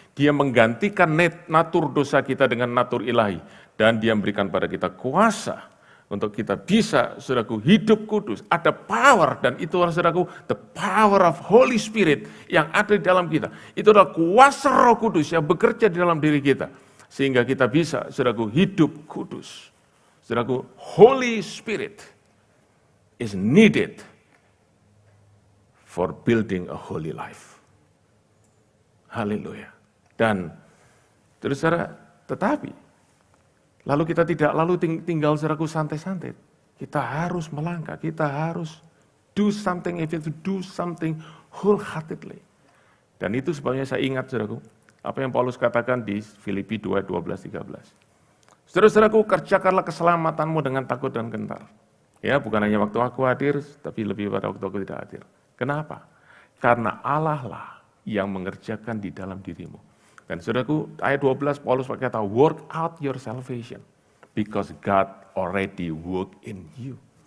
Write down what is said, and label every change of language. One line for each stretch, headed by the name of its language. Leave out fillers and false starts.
Indonesian: Dia menggantikan natur dosa kita dengan natur ilahi. Dan dia memberikan pada kita kuasa untuk kita bisa, saudaraku, hidup kudus. Ada power, dan itu saudaraku, the power of Holy Spirit yang ada di dalam kita. Itu adalah kuasa Roh Kudus yang bekerja di dalam diri kita. Sehingga kita bisa, saudaraku, hidup kudus.
English: Saudaraku, Holy Spirit is needed for building a holy life.
Indonesian: Haleluya. Dan terus tetapi lalu kita tidak tinggal saudaraku santai-santai.
English: Kita harus melangkah, kita harus do something, if you do something wholeheartedly.
Indonesian: Dan itu sebabnya saya ingat saudaraku, apa yang Paulus katakan di Filipi 2, 12, 13. Saudara-saudaraku, kerjakanlah keselamatanmu dengan takut dan gentar. Ya, bukan hanya waktu aku hadir, tapi lebih pada waktu aku tidak hadir. Kenapa? Karena Allah lah yang mengerjakan di dalam dirimu.
English: Dan saudaraku, ayat 12 Paulus berkata, work out your salvation because God already work in you.